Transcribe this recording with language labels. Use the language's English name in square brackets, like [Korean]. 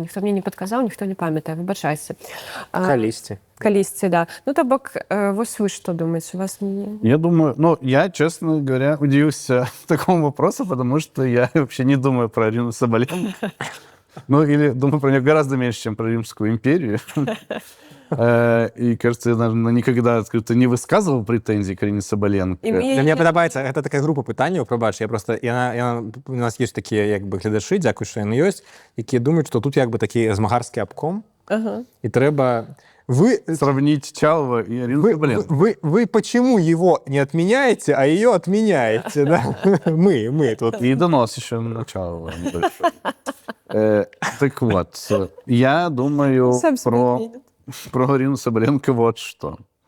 [Belarusian] Ніхто мне не падказаў, ніхто не памятае, выбачайце. Калісьці, да. Ну, то бок, вось вы что думаете? [Russian] У вас не... Я думаю, ну, я, честно говоря, удивился такому вопросу, потому что я вообще не думаю про Арину Соболенко. Ну, или думаю про нее гораздо меньше, чем про Римскую империю. И, кажется, я, наверное, никогда открыто не высказывал претензий к Арине Соболенко. [Belarusian] Мне падабаецца, гэта такая група пытанняў, прабач, я просто, у нас ёсць такія, як бы, гледачы, дзякуй, што яны ёсць, якія думаюць, што тут, як бы, такі змагарскі абком, і трэба... [Russian] Сравнить Чалова и Арину Соболенко. Вы почему его не отменяете, а ее отменяете, да? Мы тут. И донос еще на Чалова небольшой. Так вот, я думаю про Арину Соболенко вот что.